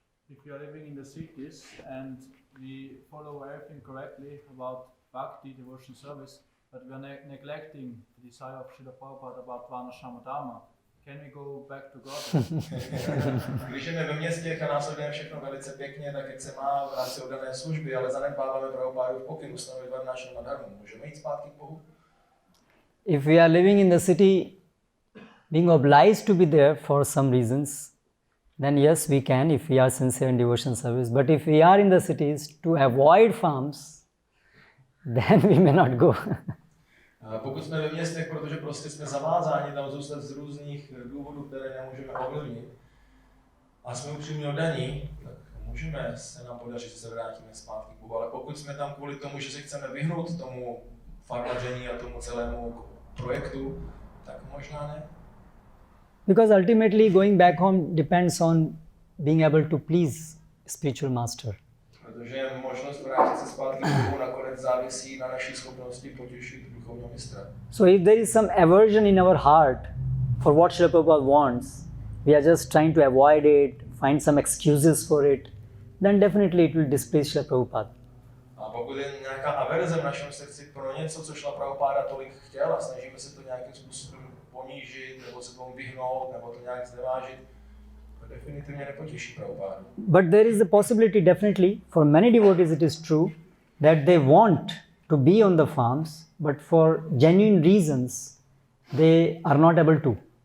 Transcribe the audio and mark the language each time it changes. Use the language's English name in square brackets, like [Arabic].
[English] If you are living in the cities and we follow everything correctly about bhakti, devotion service, but we are neglecting the desire of Srila Prabhupada about Varnashrama Dharma, can we go back to God? [Czech] Když žijeme ve městě a následujeme všechno velice pěkně, tak jak se má v rámci oddané služby, ale zanedbáváme Prabhupádův pokyn ustanovit Varnashrama Dharmu, můžeme jít zpátky k Bohu? [English] If we are living in the city, being obliged to be there for some reasons, then yes, we can if we are sincere in devotion service. But if we are in the cities to avoid farms, then we may not go. [Czech] Pokud jsme ve městech, protože prostě jsme zavázáni tam zůstat z různých důvodů, které nemůžeme ovlivnit, a jsme upřímně oddaní, tak můžeme se nám podařit, že se vrátíme zpátky k Bohu. Ale pokud jsme tam kvůli tomu, že se chceme vyhnout tomu farmaření a tomu celému projektu, tak možná ne. [English] Because ultimately going back home depends on being able to please spiritual master. [Czech] Protože možnost vrátit se zpátky k Bohu nakonec závisí na naší schopnosti potěšit duchovního mistra. [English] So if there is some aversion in our heart for what Srila Prabhupada wants, we are just trying to avoid it, find some excuses for it, then definitely it will displease Srila Prabhupada. [Czech] A pokud je nějaká averze v našem srdci pro něco, co Srila Prabhupada tolik chtěl, a snažíme se to nějakým způsobem ponížit, nebo se tomu vyhnout, nebo to nějak znevážit, to definitivně nepotěší Prabhupádu. [English] But there is a possibility definitely, for many devotees it is true, that they want to be on the farms, but for genuine reasons, they are not able to.